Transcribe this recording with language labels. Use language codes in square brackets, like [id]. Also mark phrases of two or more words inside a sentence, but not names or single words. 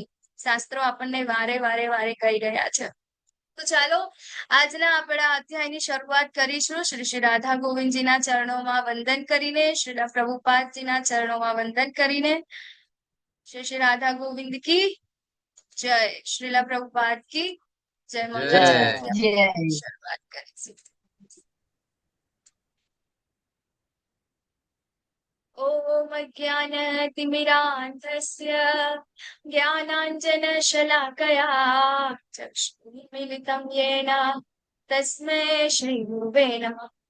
[gu] શાસ્ત્રો આપણને વારે વારે વારે કહી રહ્યા છે. તો ચાલો આજના આપણા અધ્યાયની શરૂઆત કરીશું શ્રી શ્રી રાધા ગોવિંદજીના ચરણોમાં વંદન કરીને, શ્રીલા પ્રભુપાદજીના ચરણોમાં વંદન કરીને. શ્રી શ્રી રાધા ગોવિંદ [hi] की जय, [gu] શ્રીલા પ્રભુપાદ [hi] की जय. [gu] મંગલ શરૂઆત કરીશું. [sa] ओम ज्ञानतिमिरान्धस्य ज्ञानाञ्जनशलाकया चक्षुर्मीलितं येन तस्मै श्रीगुरवे नमः.